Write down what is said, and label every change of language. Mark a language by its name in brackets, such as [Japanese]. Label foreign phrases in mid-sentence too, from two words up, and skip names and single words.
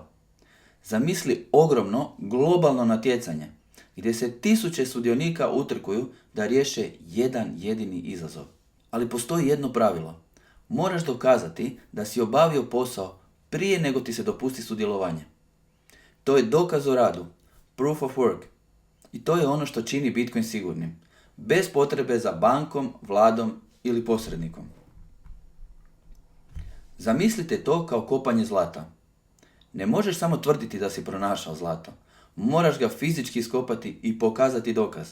[Croatian] Zamisli ogromno globalno natjecanje gdje se tisuće sudionika utrkuju da riješe jedan jedini izazov. Ali postoji jedno pravilo. Moraš dokazati da si obavio posao prije nego ti se dopusti sudjelovanje. To je dokaz o radu, [English] proof of work. [Croatian] I to je ono što čini Bitcoin sigurnim, bez potrebe za bankom, vladom ili posrednikom. Zamislite to kao kopanje zlata. Ne možeš samo tvrditi da si pronašao zlato. Moraš ga fizički iskopati i pokazati dokaz.